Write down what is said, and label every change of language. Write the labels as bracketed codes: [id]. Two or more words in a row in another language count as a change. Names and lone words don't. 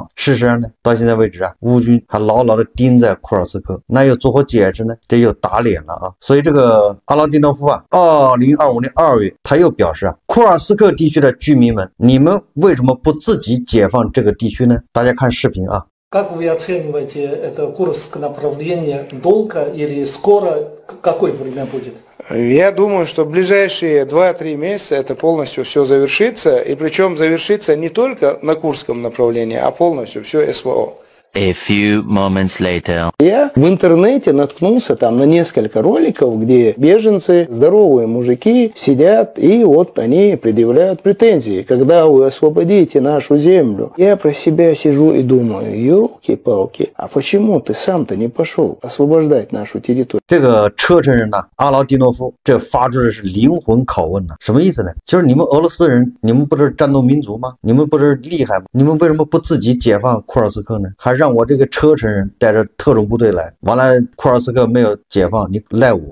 [zh] 事实上呢，到现在为止乌军还牢牢的盯在库尔斯克，那又作何解释呢？这又打脸了所以这个阿劳迪诺夫2025年2月他又表示库尔斯克地区的居民们，你们为什么不自己解放这个地区呢？大家看视频 [ru] Как вы оцениваете это Курск направление? Долго или скоро? Какое время будет? Я думаю, что в ближайшие 2-3 месяца это полностью все завершится. И причем завершится не только на Курском направлении, а полностью все СВО. [en] A few moments later. [ru] Я в интернете наткнулся там на несколько роликов, где беженцы, здоровые мужики, сидят и вот они предъявляют претензии. Когда вы освободите нашу землю? Я про себя сижу и думаю, елки-палки, а почему ты сам-то не пошел освобождать нашу территорию? [zh] 这个车臣人阿劳迪诺夫这发出的是灵魂拷问什么意思呢？就是你们俄罗斯人，你们不是战斗民族吗？你们不是厉害吗？你们为什么不自己解放库尔斯克呢？还让让我这个车臣人带着特种部队来，完了库尔斯克没有解放，你赖我。